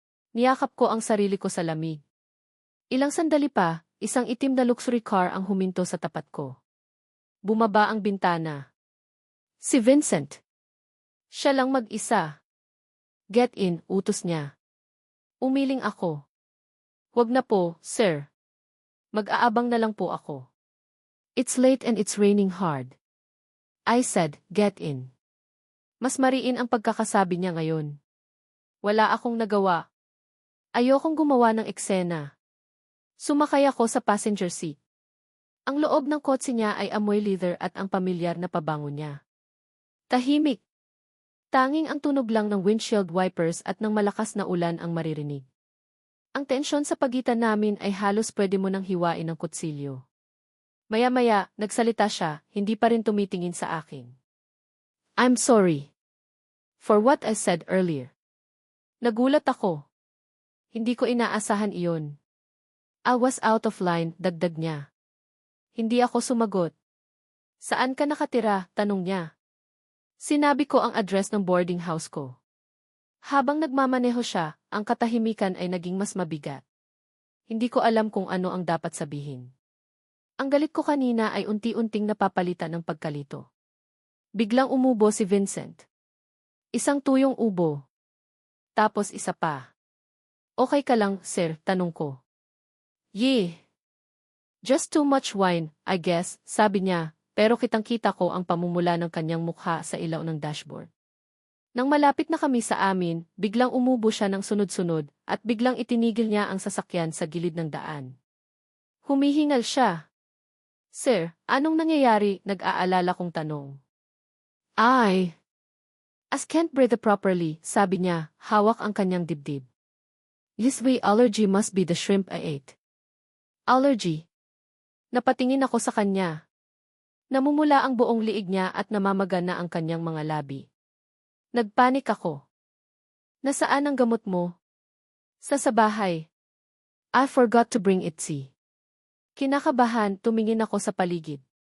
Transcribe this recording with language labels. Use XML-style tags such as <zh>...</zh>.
<tl>Niyakap ko ang sarili ko sa lamig. Ilang sandali pa, isang itim na luxury car ang huminto sa tapat ko. Bumaba ang bintana. Si Vincent. Siya lang mag-isa.</tl> <en>Get in,</en> <tl>utos niya. Umiling ako. Huwag na po, sir. Mag-aabang na lang po ako.</tl> <en>It's late and it's raining hard. I said, get in.</en> <tl>Mas mariin ang pagkakasabi niya ngayon. Wala akong nagawa. Ayokong gumawa ng eksena. Sumakay ako sa passenger seat. Ang loob ng kotse niya ay amoy leather at ang pamilyar na pabango niya. Tahimik. Tanging ang tunog lang ng windshield wipers at ng malakas na ulan ang maririnig. Ang tensyon sa pagitan namin ay halos pwede mo nang hiwain ng kutsilyo. Maya-maya, nagsalita siya, hindi pa rin tumitingin sa akin.</tl> <en>I'm sorry. For what I said earlier.</en> <tl>Nagulat ako. Hindi ko inaasahan iyon.</tl> <en>I was out of line,</en> <tl>dagdag niya. Hindi ako sumagot. Saan ka nakatira? Tanong niya. Sinabi ko ang address ng boarding house ko. Habang nagmamaneho siya, ang katahimikan ay naging mas mabigat. Hindi ko alam kung ano ang dapat sabihin. Ang galit ko kanina ay unti-unting napapalitan ng pagkalito. Biglang umubo si Vincent. Isang tuyong ubo. Tapos isa pa. Okay ka lang, sir? Tanong ko. Yeh.</tl> <en>Just too much wine, I guess,</en> <tl>sabi niya, pero kitang-kita ko ang pamumula ng kanyang mukha sa ilaw ng dashboard. Nang malapit na kami sa amin, biglang umubo siya ng sunod-sunod at biglang itinigil niya ang sasakyan sa gilid ng daan. Humihingal siya. Sir, anong nangyayari? Nag-aalala kong tanong.</tl> <en>As can't breathe properly,</en> <tl>sabi niya, hawak ang kanyang dibdib.</tl> <en>This way allergy must be the shrimp I ate.</en> <tl>Allergy. Napatingin ako sa kanya. Namumula ang buong liig niya at namamaga na ang kanyang mga labi. Nagpanik ako. Nasaan ang gamot mo? Sa bahay.</tl> <en>I forgot to bring it.</en> <tl>Kinakabahan, tumingin ako sa paligid.</tl>